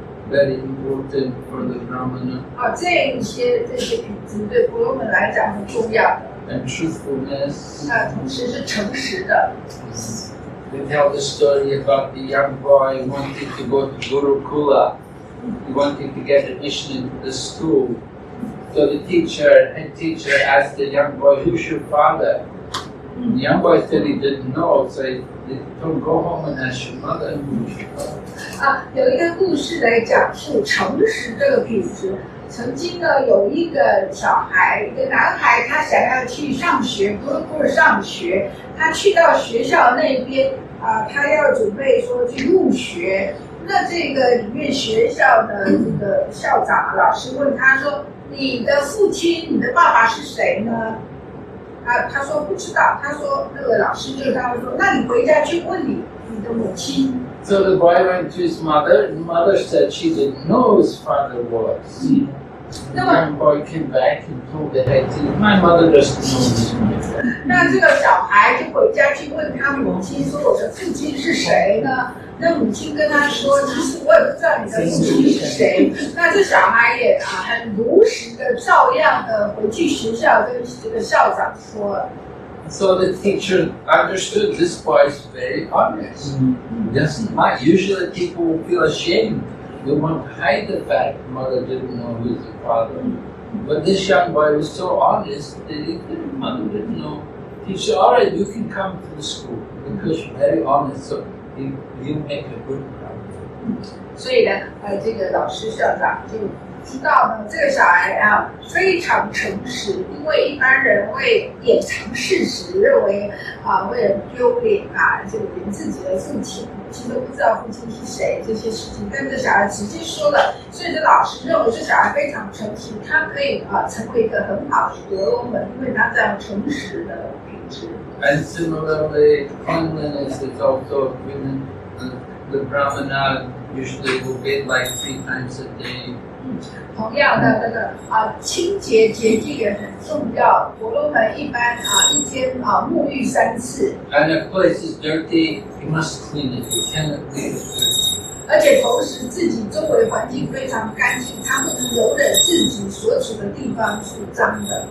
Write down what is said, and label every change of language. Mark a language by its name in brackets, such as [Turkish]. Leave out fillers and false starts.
[English] very important for the Brahmana. [Chinese] 这些品质对婆罗门来讲很重要的。 [English] And truthfulness. [Chinese] 同时是诚实的。 [English] They tell the story about the young boy wanting to go to Gurukula. He wanted to get admission into the school. So the head teacher asked the young boy, "Who's your father?" The young boy said he didn't know, so they told him, "Go home and ask your mother who's your father." [Chinese] 有一个故事来讲述诚实这个品质。曾经呢，有一个小孩，一个男孩，他想要去上学，不是上学，他去到学校那边他要准备说去入学。那这个里面学校的这个校长老师问他说：“你的父亲，你的爸爸是谁呢？” 他说不知道。他说那个老师就跟他说：“那你回家去问你的母亲。” [English] So the boy went to his mother, and mother said she didn't know who his father was. The young boy came back and told the head teacher, "My mother doesn't know this man." [Chinese] 那这个小孩就回家去问他母亲说：“我的父亲是谁呢？” 那母亲跟他说：“其实我也不知道你的父亲是谁。” 那这小孩也很如实的照样的回去学校跟这个校长说了。 [English] So the teacher understood this boy is very honest. Doesn't mind. Usually people will feel ashamed. They want to hide the fact mother didn't know who was the father. But this young boy was so honest that mother didn't know. He said, "All right, you can come to the school because you're very honest. So you make a good crowd." [Chinese] 所以呢，这个老师校长就知道呢，这个小孩非常诚实，因为一般人会掩藏事实，认为为了丢脸就连自己的父亲、母亲都不知道父亲是谁这些事情，但这小孩直接说了，所以这老师认为这小孩非常诚实，他可以成为一个很好的婆罗门，因为他这样诚实的品质。 [English] And similarly, cleanliness is also the Brahmana usually will bathe like 3 times a day. [Chinese] 同样的那个清洁洁净也很重要。婆罗门一般一天沐浴3次。 [English] And if a place is dirty, you must clean it. You cannot leave it dirty. [Chinese] 而且同时自己周围环境非常干净，他不能容忍自己所处的地方是脏的。